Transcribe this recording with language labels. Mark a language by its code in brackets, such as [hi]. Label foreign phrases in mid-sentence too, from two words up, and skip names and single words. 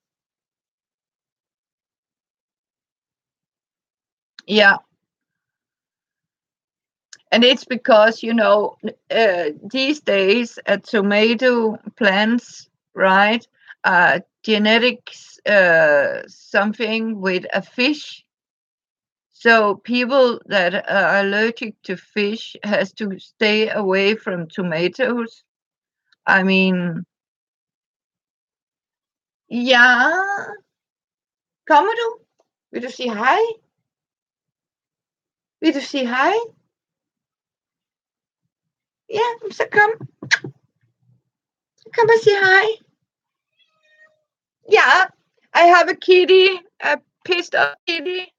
[en] Yeah, and it's because these days tomato plants, right? Genetics, something with a fish. So people that are allergic to fish has to stay away from tomatoes. I mean, [da] ja, kommer du? Vil du sige hej? Vil du sige hej? Ja, så kom. Kom og sige hej. [en] Yeah, I have a kitty, a pissed off kitty.